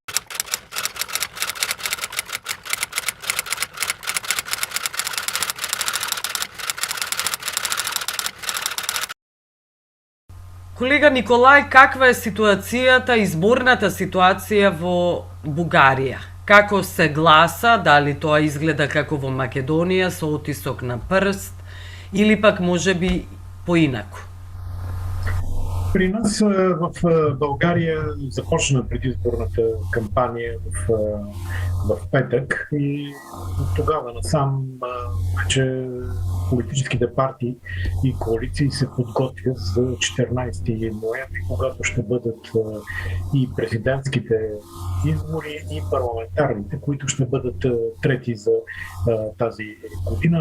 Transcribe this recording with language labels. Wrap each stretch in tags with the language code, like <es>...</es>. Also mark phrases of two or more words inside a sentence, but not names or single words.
<mk>Колега Николај, каква е ситуацијата, изборната ситуација во Бугарија? Како се гласа, дали тоа изгледа како во Македонија со отисок на прст или пак можеби поинаку?</mk> <bg>При нас в България започна предизборната кампания в петък и от тогава насам вече политическите партии и коалиции се подготвят за 14 ноември, когато ще бъдат и президентските избори и парламентарните, които ще бъдат трети за тази година.</bg>